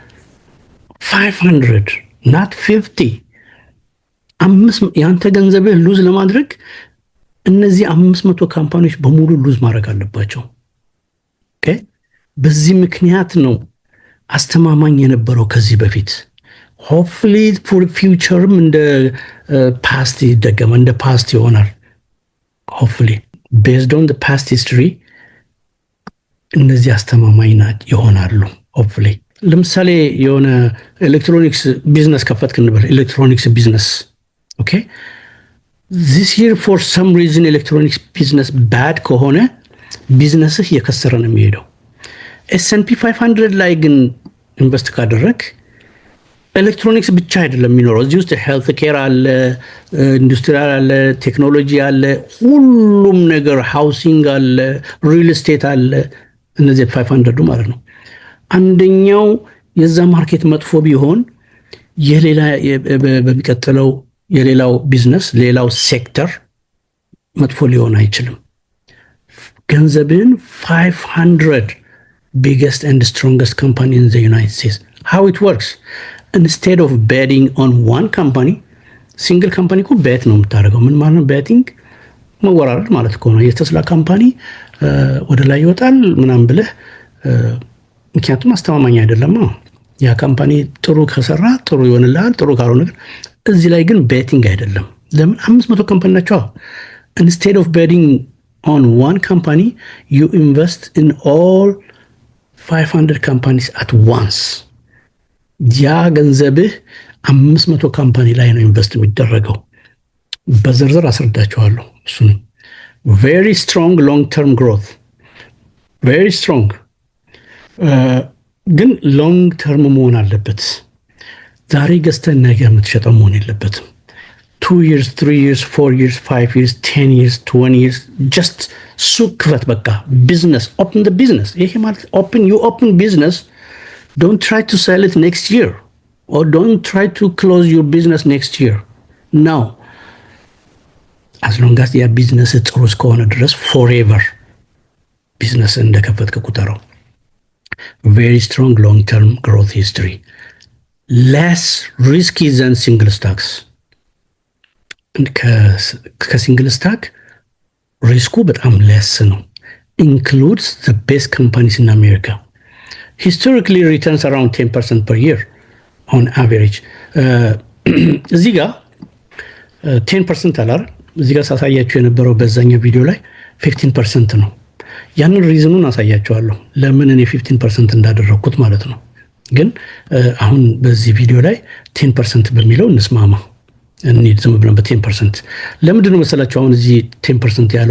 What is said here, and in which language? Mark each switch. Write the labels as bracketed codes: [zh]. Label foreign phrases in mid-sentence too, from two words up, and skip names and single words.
[am] 500 not 50 ያንተ ገንዘብህ ሉዝ ለማድረግ እነዚህ 500 ካምፓኒዎች በሙሉ ሉዝ ማድረግ አለባቸው። ኦኬ፣ በዚህ ምክንያት ነው አስተማማኝ የነበረው ከዚህ በፊት። [en] hopefully for future [am] እንደ ፓስት ይደገማል፣ እንደ ፓስት ይሆናል። [en] hopefully based on past history [am] እነዚህ አስተማማኝ ይሆናሉ። ሆፕፉሊ ለምሳሌ የሆነ [en] electronics business [am] ከፈትክ እንበል፣ [en] electronics business [am] ኦኬ። [en] this year for some reason electronics business [am] ባድ ከሆነ ቢዝነስህ የከሰረ ነው የሚሄደው። S&P 500 ላይ ግን ኢንቨስት ካደረግ ኤሌክትሮኒክስ ብቻ አይደለም የሚኖረው። እዚህ ውስጥ [en] health care [am] አለ፣ ኢንዱስትሪያል አለ፣ ቴክኖሎጂ አለ፣ ሁሉም ነገር፣ ሃውሲንግ አለ፣ ሪል ስቴት አለ። እነዚህ 500 ማለት ነው። አንደኛው የዛ ማርኬት መጥፎ ቢሆን የሌላ በሚቀጥለው የሌላው ቢዝነስ ሌላው ሴክተር መጥፎ ሊሆን አይችልም። ገንዘብን 500 [en] biggest and strongest company in the United States. How it works? Instead of betting on one company, single company እኮ bet [am] ነው የምታደርገው። ምን ማለት ነው? ቤቲንግ መወራረድ ማለት እኮ ነው። የተስላ ካምፓኒ ወደ ላይ ይወጣል ምናምን ብለህ ምክንያቱም አስተማማኝ አይደለም። ያ ካምፓኒ ጥሩ ከሰራ ጥሩ ይሆንልሃል፣ ጥሩ ካልሆነ ግን እዚህ ላይ ግን ቤቲንግ አይደለም። ለምን? [en] 500 [am] ካምፓኒ ናቸው። [en] Instead of betting on one company, you invest in all 500 companies at once. [am] ያ ገንዘብህ 500 ካምፓኒ ላይ ነው ኢንቨስት የሚደረገው። በዝርዝር አስረዳችኋለሁ እሱን። [en] very strong long term growth, very strong ግን long term [am] መሆን አለበት። ዛሬ ገዝተህ ነገ የምትሸጠው መሆን የለበትም። [en] 2 years 3 years 4 years 5 years 10 years 20 years just [am] ሱቅ ክፈት በቃ። [en] ቢዝነስ open the business። [am] ይሄ ማለት [en] open business, don't try to sell it next year or don't try to close your business next year. No, as long as [am] ያ ቢዝነስ ጥሩ እስከሆነ ድረስ [en] forever [am] ቢዝነስ እንደከፈትክ ቁጠረው። [en] very strong long term growth history, less risky than single stocks. [am] ከሲንግል ስታክ ሪስኩ በጣም ለስ ነው። [en] includes the best companies in America historically returns around [am] 10% [en] per year on average። [am] እዚህ ጋር 10% አላር እዚህ ጋር ሳሳያችሁ የነበረው በዛኛው ቪዲዮ ላይ 15% ነው። ያንን ሪዝኑን አሳያችኋለሁ ለምን እኔ 15% እንዳደረኩት ማለት ነው። ግን አሁን በዚህ ቪዲዮ ላይ 10% በሚለው እንስማማ እንሂድ። ዝም ብለን በ10% ለምንድን ነው መሰላችሁ አሁን እዚህ 10% ያለው?